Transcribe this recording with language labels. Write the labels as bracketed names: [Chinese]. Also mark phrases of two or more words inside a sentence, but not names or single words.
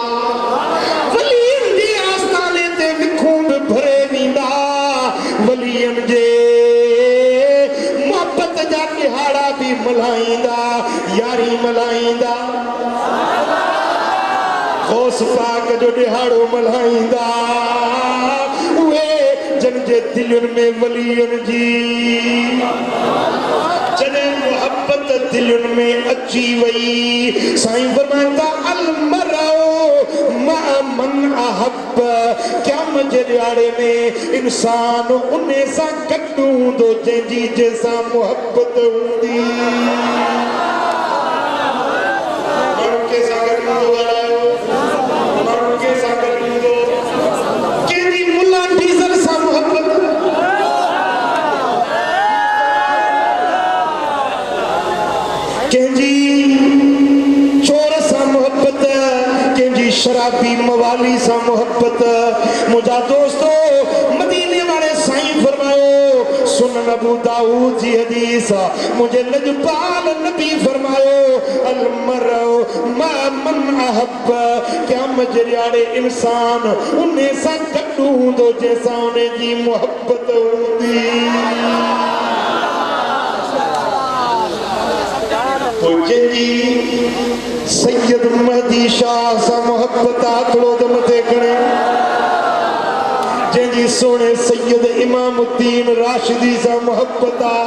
[Sindhi] मल्हाईंदा यारी मल्हाईंदा गौस पाक जो ॾिहाड़ो मल्हाईंदा उहे जन जे दिलनि में वलियनि जी जॾहिं मोहब्बत दिलनि में अची वई साईं फरमाईंदा [Arabic] المرء مع من أحب [Sindhi] क़यामत जे ॾियारे में इंसान उन सां गॾु हूंदो जंहिंजी जंहिंसां मोहब्बत हूंदी माण्हू कंहिंसां गॾु हूंदो माण्हू कंहिंसां गॾु हूंदो कंहिंजी मुला डीज़ल सां मोहब्बत कंहिंजी चोर सां मोहब्बत कंहिंजी शराबी मवाली सां मोहब्बत मुंहिंजा दोस्तो मदीने वारे साईं फरमायो सुनन अबू दाऊद जी हदीस मुझे लजपाल नबी फरमायो [Arabic] المرء مع من أحب [Sindhi] क़यामत जे ॾियारे इंसान उन सां गॾु हूंदो जंहिंसां उन जी मोहब्बत हूंदी सैयद महदी शाह सां मोहब्बत आखड़ो दम ते खणे जंहिंजी सोने सैयद इमामुद्दीन राशिदी सां मोहब्बत